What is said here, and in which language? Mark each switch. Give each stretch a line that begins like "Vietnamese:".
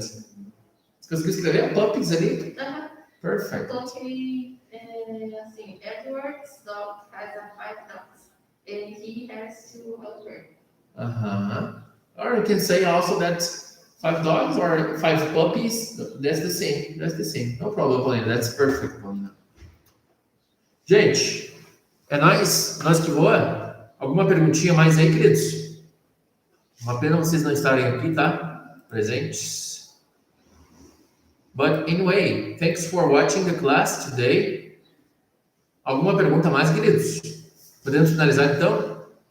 Portuguese: Você conseguiu escrever puppies ali?
English: Perfect.
Portuguese: Coloquei assim,
English: Edward's dog has 5 dogs and he has to help her. Or you can say also that 5 dogs or 5 puppies. That's the same. That's the same. No problem, Paulina. That's perfect, Paulina.
Portuguese: Gente, é nóis que voa. Alguma perguntinha mais aí, queridos? Uma pena vocês não estarem aqui, tá? Presentes.
English: But anyway, thanks for watching the class today.
Portuguese: Alguma pergunta mais, queridos? Podemos finalizar então?